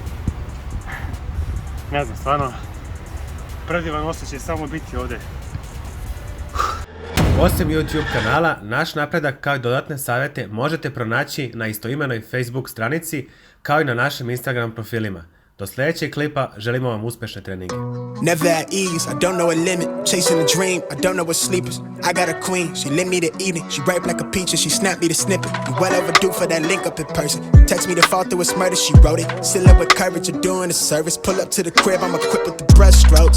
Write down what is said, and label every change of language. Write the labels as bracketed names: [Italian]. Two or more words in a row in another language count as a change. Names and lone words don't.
[Croatian] Ne znam, stvarno predivan osjećaj samo biti ovdje. Osim YouTube kanala, naš napredak kao i dodatne savjete možete pronaći na istoimenoj Facebook stranici kao i na našim Instagram profilima. Do sljedećeg klipa želimo vam uspješne treninge. [English] Never at ease, I don't know a limit. Chasing a dream, I don't know what sleepers. I got a queen, she lit me to eat it. She ripe like a peach and she snapped me to snippet. You well overdue for that link up in person. Text me to fall through a murder, she wrote it. Still up with courage, you're doing a service. Pull up to the crib, I'm equipped with the brush strokes.